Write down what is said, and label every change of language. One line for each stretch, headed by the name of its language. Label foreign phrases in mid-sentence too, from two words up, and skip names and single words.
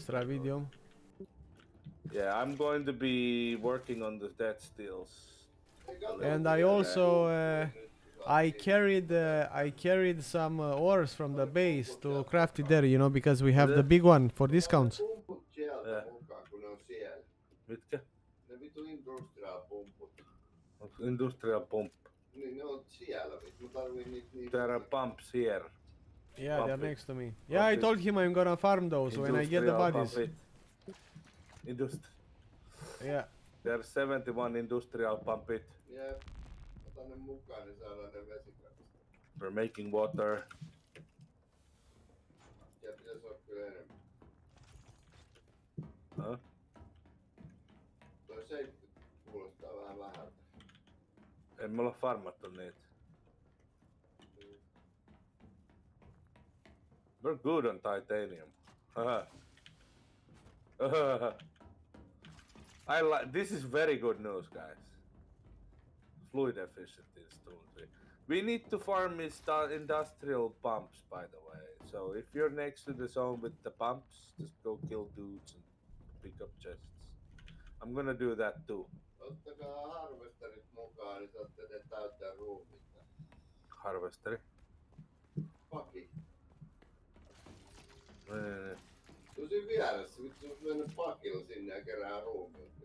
English: stravidium. Yeah, I'm going to be working on the dead steels. And I also I carried some ores from the base to craft it there, you know, because we have the big one for discounts.
Finnish: Pumput sieltä mukaan, kun ne on siellä. Mitkä? Ne vitu industrial pumput.
English: Industrial pump.
Finnish: Niin ne on siellä. Mä tarviin niitä.
English: There are pumps here. Yeah, Pump they're it. next to me. Yeah, I told him I'm gonna farm those when I get the Industrial bodies. pump it. Yeah. There are 71 industrial pump it.
Finnish: Jep. Ota ne mukaan, niin saadaan ne vesikatista.
English: We're making water.
Finnish: Ja pitäis olla kyllä enemmän. Huh? Toi 70 kuulostaa vähän vähältä. En me olla farmattu niitä.
English: We're good on titanium. This is very good news, guys. Fluid efficiency is 2-3. We need to farm industrial pumps, by the way. So if you're next to the zone with the pumps, just go kill dudes and pick up chests. I'm gonna do that too.
Finnish: Ottakaa harvesterit mukaan, niin saatte ne täyttää ruumiita. Harvesteri. Paki. Nee. Tosi vieressä, vittu jos mennä pakilla sinne ja kerää ruumiita.